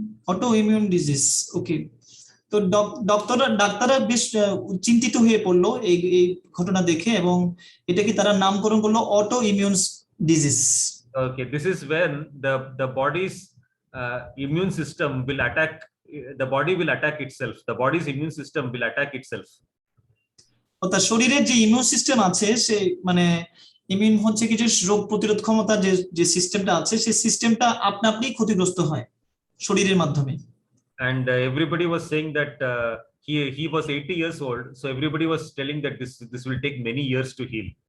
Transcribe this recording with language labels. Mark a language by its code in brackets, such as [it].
[en] Autoimmune disease, okay. [bn] তো ডাক্তাররা বেশ চিন্তিত হয়ে পড়লো এই ঘটনা দেখে, এবং এটাকে তারা নামকরণ করলো auto immune disease. [en] Okay, this is when the body's immune system will attack. The body will attack itself. The body's immune system will attack itself. [bn] অর্থাৎ শরীরের যে ইমিউন সিস্টেম আছে, সে মানে ইমিউন হচ্ছে কি যে রোগ প্রতিরোধ ক্ষমতা যে সিস্টেমটা আছে, সেই সিস্টেমটা আপনি ক্ষতিগ্রস্ত হয় শরীরের মাধ্যমে। [en] And everybody was saying that he was 80 years old, so everybody was telling that this will take many years to heal.